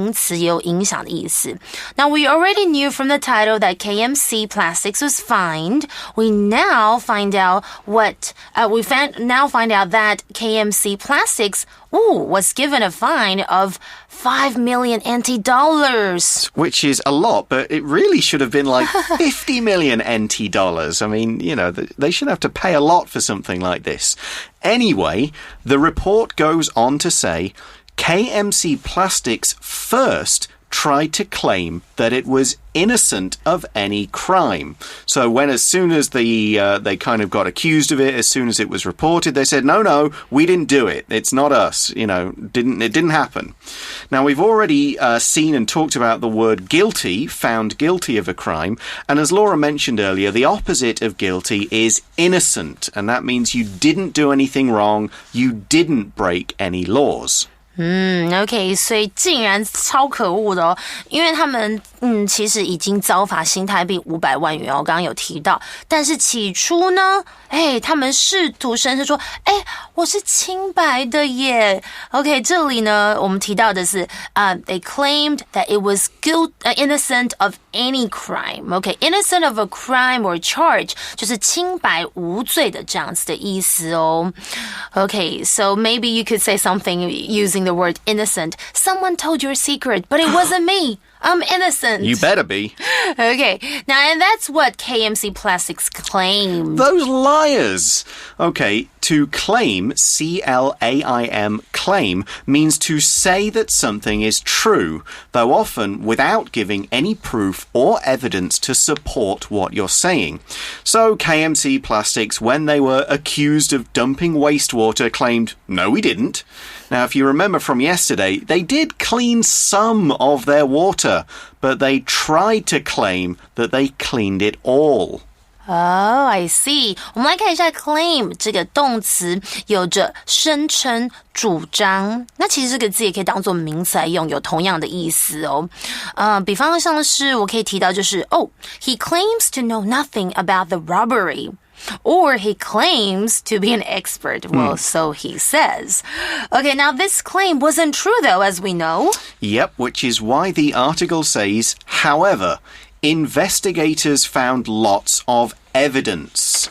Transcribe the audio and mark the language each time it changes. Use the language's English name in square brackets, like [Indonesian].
[Chinese] 名词也有影响的意思。 [English] Now we already knew from the title that KMC Plastics was fined. We now find out that KMC Plastics was given a fine of $5 million NT. Which is a lot, but it really should have been like 50 million NT dollars. I mean, they should have to pay a lot for something like this. Anyway, the report goes on to say KMC Plastics first tried to claim that it was innocent of any crime. So as soon as they kind of got accused of it, as soon as it was reported, they said, no, we didn't do it. It's not us. It didn't happen. Now, we've already seen and talked about the word guilty, found guilty of a crime. And as Laura mentioned earlier, the opposite of guilty is innocent. And that means you didn't do anything wrong. You didn't break any laws. [Chinese] OK， 所以竟然超可恶的哦，因为他们其实已经遭罚新台币500万元哦，我刚刚有提到，但是起初呢，他们试图声称说，我是清白的耶。 [English] OK， [Chinese] 这里呢，我们提到的是 [English] they claimed that it was innocent of any crime. [Chinese] OK， [English] innocent of a crime or charge [Chinese] 就是清白无罪的这样子的意思哦。 [English] OK，so maybe you could say something using the word innocent. Someone told your secret, but it wasn't me. I'm innocent. You better be. Okay, now and that's what KMC Plastics claimed. Those liars. Okay, to claim, C-L-A-I-M, claim, means to say that something is true, though often without giving any proof or evidence to support what you're saying. So KMC Plastics, when they were accused of dumping wastewater, claimed, no, we didn't. Now, if you remember from yesterday, they did clean some of their water, but they tried to claim that they cleaned it all. Oh, I see. [Chinese] 我们来看一下 claim 这个动词有着声称、主张。那其实这个字也可以当作名词来用，有同样的意思哦。比方像是我可以提到就是 [English] he claims to know nothing about the robbery.Or he claims to be an expert. Well, so he says. Okay, now this claim wasn't true, though, as we know. Yep, which is why the article says, however, investigators found lots of evidence.